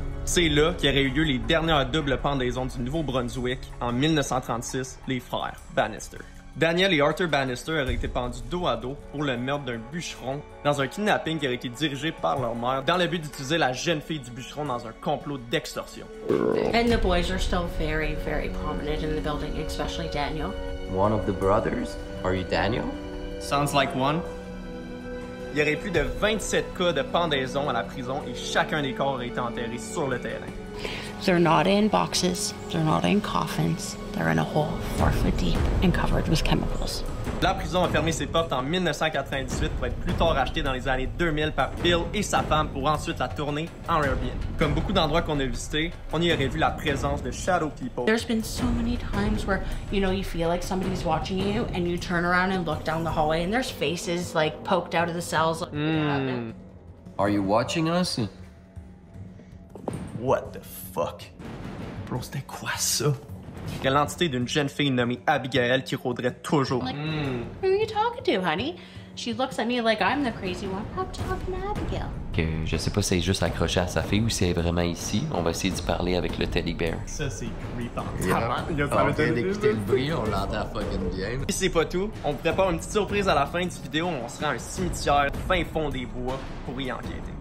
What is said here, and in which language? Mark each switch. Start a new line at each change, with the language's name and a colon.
French: C'est là qu'auraient eu lieu les dernières doubles pendaisons du Nouveau-Brunswick en 1936, les frères Bannister. Daniel et Arthur Bannister auraient été pendus dos à dos pour le meurtre d'un bûcheron dans un kidnapping qui aurait été dirigé par leur mère dans le but d'utiliser la jeune fille du bûcheron dans un complot d'extorsion.
English: And the boys are still very, very prominent in the building, especially Daniel. One of the brothers? Are you Daniel? Sounds like one.
French: Il y aurait plus de 27 cas de pendaison à la prison et chacun des corps aurait été enterré sur le terrain.
English: They're not in boxes, they're not in coffins, they're in a hole 4 foot deep and covered with chemicals.
French: La prison a fermé ses portes en 1998 pour être plus tard rachetée dans les années 2000 par Bill et sa femme pour ensuite la tourner en Airbnb. Comme beaucoup d'endroits qu'on a visités, on y aurait vu la présence de shadow people.
English: There's been so many times where, you feel like somebody's watching you and you turn around and look down the hallway and there's faces like poked out of the cells. Are you watching us? What the fuck? Bro,
French: c'était quoi ça? Il y a l'entité d'une jeune fille nommée Abigail qui rôderait toujours.
English: Like, who are you talking to, honey? She looks at me like I'm the crazy one. I'm talking to Abigail.
French: Que je sais pas si elle est juste accrochée à sa fille ou si elle est vraiment ici. On va essayer d'y parler avec le teddy bear. Ça, c'est creepant. On vient d'écouter le bruit, on l'entend fucking bien. Et c'est pas tout. On vous prépare une petite surprise à la fin du vidéo. On se rend à un cimetière fin fond des bois pour y enquêter.